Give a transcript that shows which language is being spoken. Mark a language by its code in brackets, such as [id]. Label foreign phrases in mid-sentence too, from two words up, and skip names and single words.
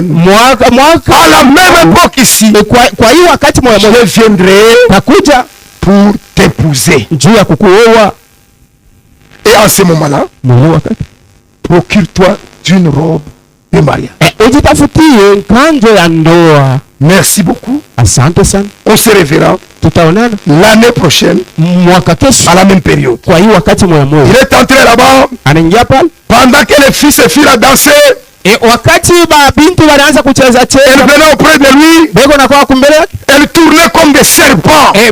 [sw] mwaka [fr] à la même époque ici, [sw] kwa hiyo wakati moja [fr] je viendrai [sw] takuja [fr] pour t'épouser. [sw] Juu ya kukuoa. [fr] Et en ce moment-là, procure-toi d'une robe de mariage. [sw] Ujitafutie nkanjo ya ndoa. [fr] Merci beaucoup. [sw] Asante sana. [fr] On se reverra l'année prochaine à la même période. Il est entré là-bas pendant que les fils et filles dansaient. Elle venait auprès de lui. Elle tournait comme des serpents.